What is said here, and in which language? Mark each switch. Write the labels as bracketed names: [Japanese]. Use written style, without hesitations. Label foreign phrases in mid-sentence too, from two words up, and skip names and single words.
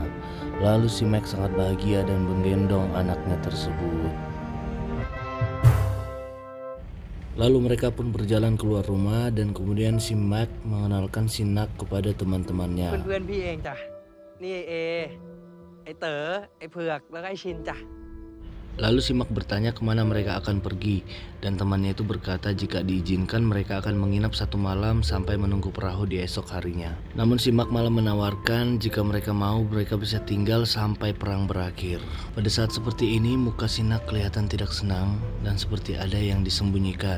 [Indonesian] Lalu si Mac sangat bahagia dan menggendong anaknya tersebut. Lalu mereka pun berjalan keluar rumah dan kemudian si Mac mengenalkan si Nak kepada teman-temannya. [Thai] เพื่อนๆพี่เองจ้ะนี่ไอ้เอไอ้เต๋อไอ้เผือกแล้วก็ไอ้ชินจ้ะ [Indonesian] Lalu si Mac bertanya kemana mereka akan pergi, dan temannya itu berkata jika diizinkan mereka akan menginap satu malam sampai menunggu perahu di esok harinya. Namun si Mac malah menawarkan jika mereka mau mereka bisa tinggal sampai perang berakhir. Pada saat seperti ini muka si Nak kelihatan tidak senang dan seperti ada yang disembunyikan.